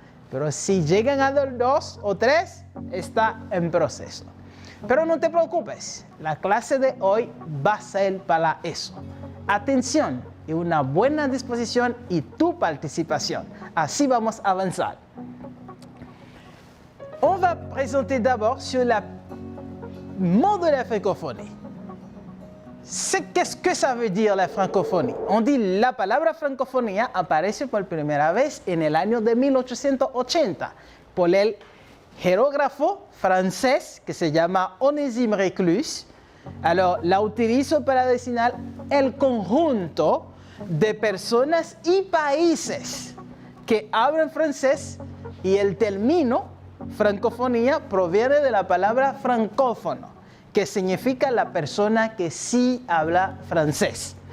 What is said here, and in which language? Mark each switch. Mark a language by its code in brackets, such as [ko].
[es] Pero si llegan a dar 2 o 3, está en proceso. Pero no te preocupes, la clase de hoy va a ser para eso. Atención y una buena disposición y tu participación. Así vamos a avanzar. [fr] On va présenter d'abord sur le mot de la francophonie. Qu'est-ce que ça veut dire la francophonie? On dit [es] la palabra francofonía aparece por primera vez en el año de 1880 por el geógrafo francés que se llama Onésime Reclus. [fr] Alors, [es] la utilizo para designar el conjunto de personas y países que hablan francés y el término francofonía proviene de la palabra francófono, que significa la persona que sí habla francés.